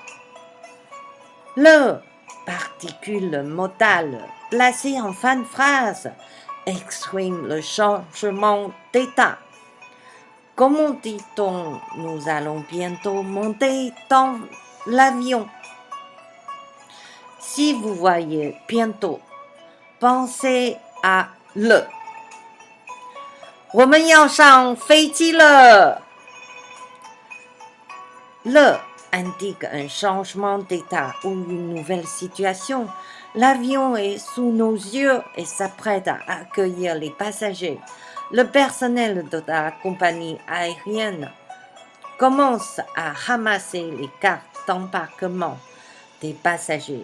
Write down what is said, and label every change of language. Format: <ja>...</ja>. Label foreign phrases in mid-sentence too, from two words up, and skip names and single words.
<fr>Le, particule modale placée en fin de phrase, exprime le changement d'état. Comment dit-on nous allons bientôt monter dans l'avion? Si vous voyez bientôt, pensez à le.</fr> <zh>我们要上飞机了。</zh> <fr>Le indique un changement d'état ou une nouvelle situation. L'avion est sous nos yeux et s'apprête à accueillir les passagers. Le personnel de la compagnie aérienne commence à ramasser les cartes d'embarquement des passagers.</fr>